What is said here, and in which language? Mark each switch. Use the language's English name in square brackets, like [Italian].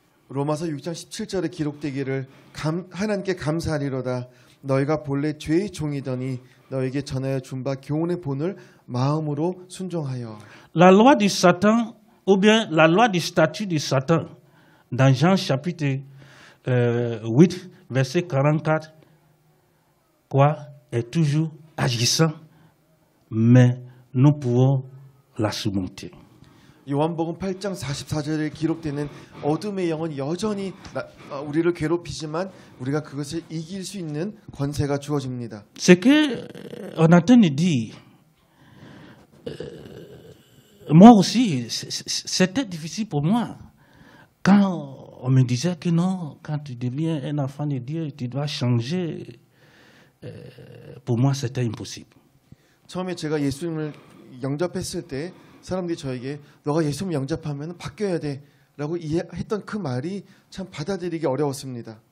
[Korean] 로마서 6장 17절에 기록되기를 하나님께 감사하리로다. 너희가 본래 죄의 종이더니 너에게 전하여 준 바 교훈의 본을 마음으로 순종하여. [French] La loi du Satan, ou bien la loi du statut du Satan, dans Jean chapitre 8, verset 44, quoi, est toujours agissant, mais nous pouvons la surmonter. [Korean] 요한복음 8장 44절에 기록되는 어둠의 영은 여전히 우리를 괴롭히지만 우리가 그것을 이길 수 있는 권세가 주어집니다. [French] Ce que on entend nous dire, moi aussi, c'était difficile pour moi. Quand on me disait que non, quand tu deviens un enfant de Dieu, tu dois changer, pour moi c'était impossible. [Korean] 처음에 제가 예수님을 영접했을 때 사람들이 저에게 너가 예수님 영접하면 바뀌어야 돼라고 이해했던 그 말이 참 받아들이기 어려웠습니다.